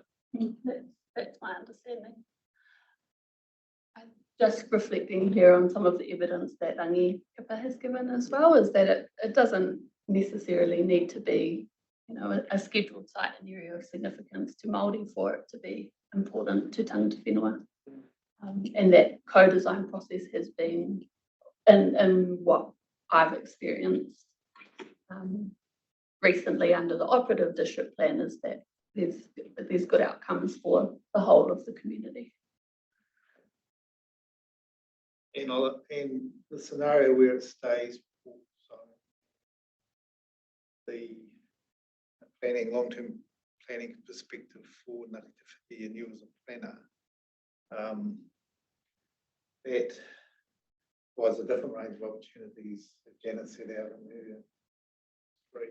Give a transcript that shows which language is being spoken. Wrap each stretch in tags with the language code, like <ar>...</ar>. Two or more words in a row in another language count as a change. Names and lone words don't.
<en>That's my understanding. Just reflecting here on some of the evidence that Rangi Kapa has given as well, is that it doesn't necessarily need to be, a scheduled site and area of significance to Māori for it to be important to</en> <mi>tangata whenua.</mi> <en>And that co-design process has been, in what I've experienced recently under the operative district plan, is that there's good outcomes for the whole of the community. And the scenario where it stays, so the planning, long-term planning perspective for Ngāti Te Whiti and you as a planner, that was a different range of opportunities that Janet set out in her three.</en>